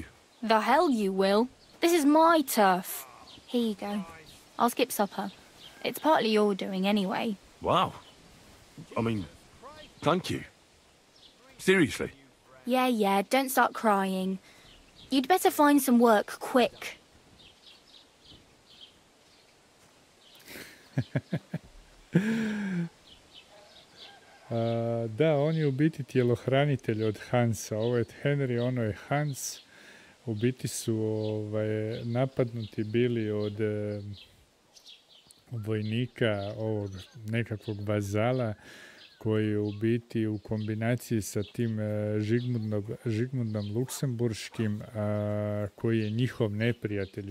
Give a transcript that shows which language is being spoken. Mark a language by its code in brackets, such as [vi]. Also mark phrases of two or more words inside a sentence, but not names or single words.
[en] The hell you will. This is my turf. Here you go. I'll skip supper. It's partly your doing anyway. Wow. I mean, thank you. Seriously. Yeah, don't start crying. You'd better find some work quick. [hr] Da, on je u biti tjelohranitelj od Hansa. Ovo je Henry, ono je Hans. U biti su napadnuti bili od vojnika, ovog nekakvog vazala, koji je u biti u kombinaciji sa tim Žigmundom Luksemburškim, koji je njihov neprijatelj.